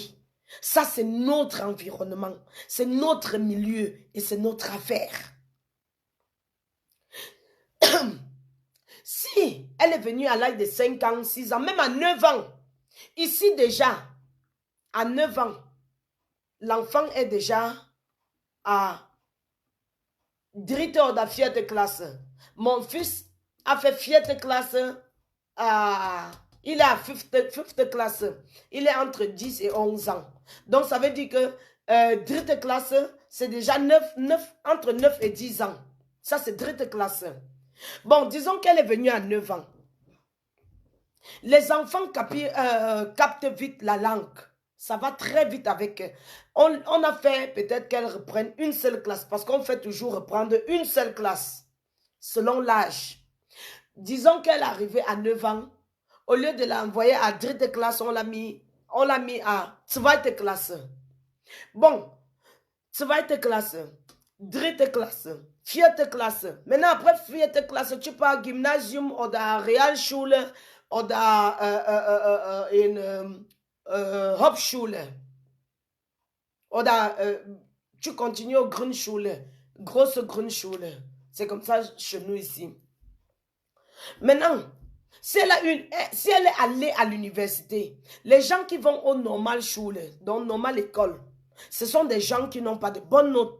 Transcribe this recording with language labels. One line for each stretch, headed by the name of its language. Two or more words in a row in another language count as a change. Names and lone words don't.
French: Ça, c'est notre environnement. C'est notre milieu et c'est notre affaire. Si elle est venue à l'âge de 5 ans, 6 ans, même à 9 ans, ici déjà, à 9 ans, l'enfant est déjà à
German: dritte oder vierte
French: classe. Mon fils a fait vierte classe il est à fifth classe. Il est entre 10 et 11 ans. Donc, ça veut dire que dritte classe, c'est déjà entre 9 et 10 ans. Ça, c'est dritte classe. Bon, disons qu'elle est venue à 9 ans. Les enfants captent vite la langue. Ça va très vite avec eux. On a fait peut-être qu'elle reprenne une seule classe parce qu'on fait toujours reprendre une seule classe selon l'âge. Disons qu'elle est arrivée à 9 ans. Au lieu de l'envoyer à dritte classe, on l'a mis à
German: zweite Klasse. Bon, zweite Klasse, dritte Klasse, vierte Klasse.
French: Maintenant, après
German: vierte Klasse,
French: tu pars
German: Gymnasium oder Realschule oder Hauptschule.
French: Oder tu continues au Grundschule,
German: grosse Grundschule.
French: C'est comme ça chez nous ici. Maintenant, si elle est allée à l'université, les gens qui vont au
German: normal schule,
French: donc normal école, ce sont des gens qui n'ont pas de bonnes notes.